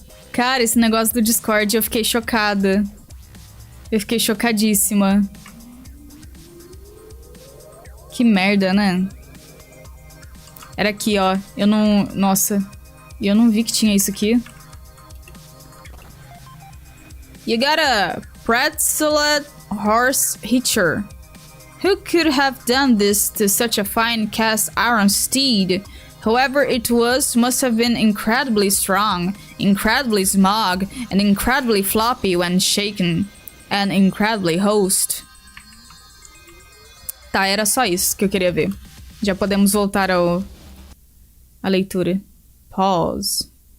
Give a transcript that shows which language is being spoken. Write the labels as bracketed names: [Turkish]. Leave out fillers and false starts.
[Portuguese] Cara, esse negócio do Discord, eu fiquei chocada. Eu fiquei chocadíssima. Que merda, né? Era aqui, ó. Eu não... Nossa. Eu não vi que tinha isso aqui. [English] You got a pretzelet horse hitcher. Who could have done this to such a fine cast iron steed? Whoever it was must have been incredibly strong, incredibly smog, and incredibly floppy when shaken. And incredibly host. [Portuguese] Tá, era só isso que eu queria ver. Já podemos voltar à leitura. Pause.